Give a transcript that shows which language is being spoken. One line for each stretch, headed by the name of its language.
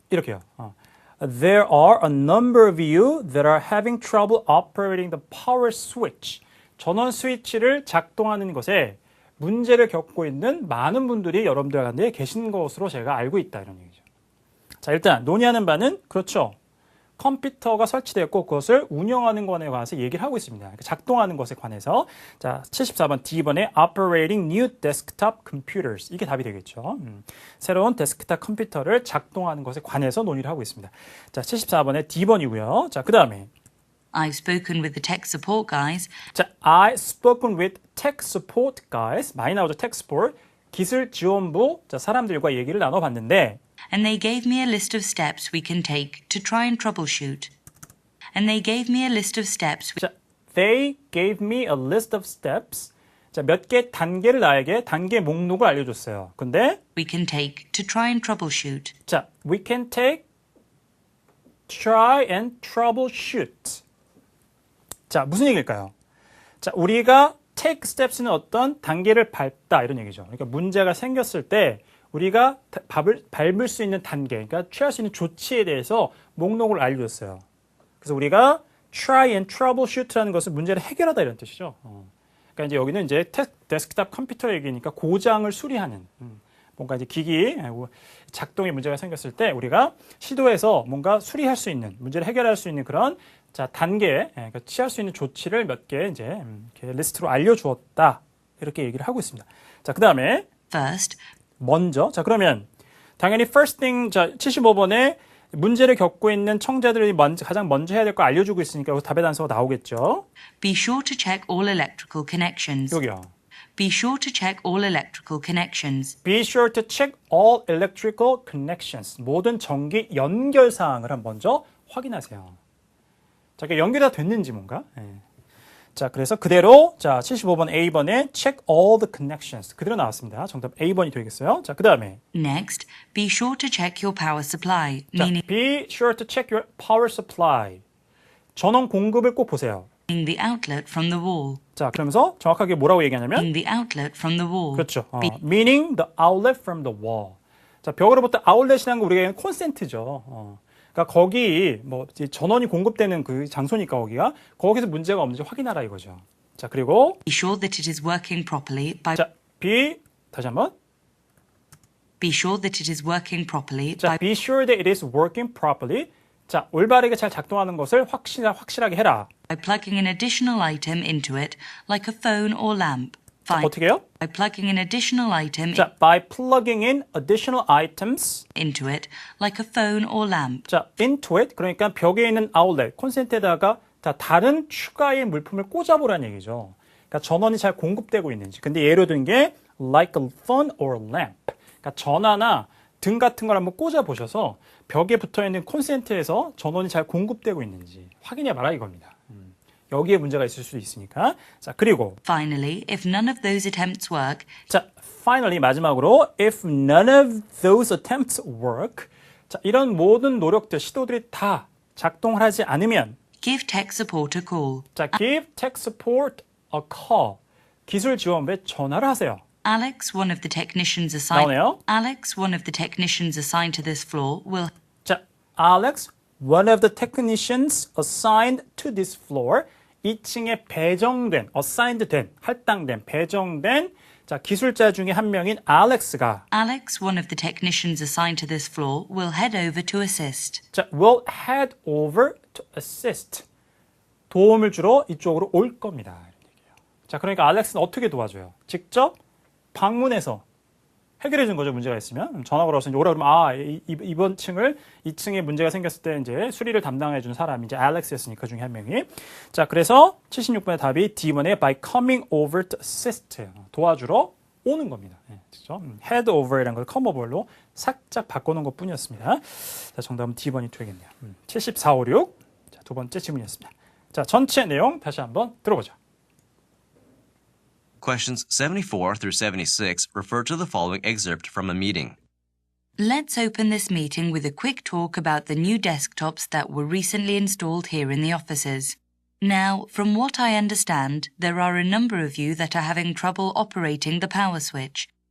Korean: 이렇게요.
English: There are a number of you that are having trouble operating the power switch.
Korean: 전원 스위치를 작동하는 것에 문제를 겪고 있는 많은 분들이 여러분들 가운데 계신 것으로 제가 알고 있다. 이런 얘기죠. 자, 일단 논의하는 바는 그렇죠. 컴퓨터가 설치되었고 그것을 운영하는 것에 관해서 얘기를 하고 있습니다. 작동하는 것에 관해서. 자, 74번 D번에
English: Operating New Desktop Computers.
Korean: 이게 답이 되겠죠. 새로운 데스크탑 컴퓨터를 작동하는 것에 관해서 논의를 하고 있습니다. 자, 74번에 D번이고요. 자, 그 다음에
English: I've spoken with the tech support guys, 자, I've spoken with tech support guys.
Korean: 많이 나오죠. tech support. 기술 지원부 자, 사람들과 얘기를 나눠봤는데
English: and they gave me a list of steps we can take to try and troubleshoot. And they gave me a list of steps. 자, they gave me a list of steps.
Korean: 자, 몇 개 단계를 나에게 단계 목록을 알려줬어요. 근데
English: We can take to try and troubleshoot. 자, we can take, try and troubleshoot.
Korean: 자, 무슨 얘기일까요? 자, 우리가 take steps는 어떤 단계를 밟다 이런 얘기죠. 그러니까 문제가 생겼을 때 우리가 밟을 수 있는 단계, 그러니까 취할 수 있는 조치에 대해서 목록을 알려줬어요. 그래서 우리가
English: try and troubleshoot
Korean: 라는 것은 문제를 해결하다 이런 뜻이죠. 그러니까 이제 여기는 이제 데스크탑 컴퓨터 얘기니까 고장을 수리하는 뭔가 이제 기기 작동에 문제가 생겼을 때 우리가 시도해서 뭔가 수리할 수 있는 문제를 해결할 수 있는 그런 자 단계 그러니까 취할 수 있는 조치를 몇 개 이제 이렇게 리스트로 알려주었다 이렇게 얘기를 하고 있습니다. 자, 그 다음에
English: First,
Korean: 먼저 자 그러면 당연히 first thing 자 75번에 문제를 겪고 있는 청자들이 가장 먼저 해야 될 거 알려주고 있으니까 여기서 답의 단서가 나오겠죠.
English: be sure to check all electrical connections.
Korean: 여기요.
English: Be sure to check all electrical connections. Be sure to check all electrical connections.
Korean: 모든 전기 연결 사항을 한번 먼저 확인하세요. 자, 그러니까 연결이 다 됐는지 뭔가. 예. 자, 그래서 그대로 자 75번 A번에
English: check all the connections.
Korean: 그대로 나왔습니다. 정답 A번이 되겠어요. 자, 그 다음에
English: Next, be sure to check your power supply,
Korean: 자,
English: meaning be sure to check your power supply.
Korean: 전원 공급을 꼭 보세요.
English: the outlet from the wall.
Korean: 자, 그러면서 정확하게 뭐라고 얘기하냐면
English: the outlet from the wall.
Korean: 그렇죠.
English: meaning the outlet from the wall.
Korean: 자, 벽으로부터 아울렛이라는 거 우리가 콘센트죠. 그러니까 거기 뭐 전원이 공급되는 그 장소니까 거기서 문제가 없는지 확인하라 이거죠. 자, 그리고
English: Be sure that it is working properly by
Korean: 자, 다시 한번.
English: be sure that it is working properly
Korean: 자,
English: by be sure that it is working properly.
Korean: 자, 올바르게 잘 작동하는 것을 확실하게 해라.
English: plugging an additional item into it, like a phone or lamp. Fine.
Korean: 어떻게 해요?
English: By plugging an additional item 자, by plugging in additional items. into it, like a phone or lamp. 자, into it.
Korean: 그러니까 벽에 있는 아울렛, 콘센트에다가 다른 추가의 물품을 꽂아보라는 얘기죠. 그러니까 전원이 잘 공급되고 있는지. 근데 예로 든 게
English: like a phone or lamp.
Korean: 그러니까 전화나 등 같은 걸 한번 꽂아보셔서 벽에 붙어있는 콘센트에서 전원이 잘 공급되고 있는지 확인해봐라 이겁니다. 여기에 문제가 있을 수도 있으니까. 자, 그리고
English: Finally, if none of those attempts work, 자, finally 마지막으로 if none of those attempts work.
Korean: 자, 이런 모든 노력들, 시도들이 다 작동을 하지 않으면
English: give tech support a call. 자, give tech support a call.
Korean: 기술 지원부에 전화를 하세요.
English: Alex, one of the technicians assigned.
Korean: 나오네요.
English: Alex, one of the technicians assigned to this floor, will. 자, Alex, one of the technicians assigned to this floor.
Korean: 2층에 배정된, assigned 된, 할당된, 배정된 자, 기술자 중에 한 명인 Alex가
English: Alex, one of the technicians assigned to this floor, will head over to assist. 자, will head over to assist.
Korean: 도움을 주러 이쪽으로 올 겁니다. 이런 얘기예요. 자, 그러니까 알렉스는 어떻게 도와줘요? 직접 방문해서 해결해 준 거죠. 문제가 있으면 전화 걸어서 이제 오라 그러면 이번 층을 2층에 문제가 생겼을 때 이제 수리를 담당해 준 사람이 이제 알렉스였으니까 그 중에 한 명이. 자, 그래서 76번의 답이 D번의
English: by coming over to assist.
Korean: 도와주러 오는 겁니다. 네, 직접 head over이라는 걸 come over로 살짝 바꿔놓은 것 뿐이었습니다. 자, 정답은 D번이 되겠네요. 7456. 자, 두 번째 질문이었습니다. 자, 전체 내용 다시 한번 들어보죠.
English: Questions 74 through 76 refer to the following excerpt from a meeting. Let's open this meeting with a quick talk about the new desktops that were recently installed here in the offices. Now, from what I understand, there are a number of you that are having trouble operating the power switch.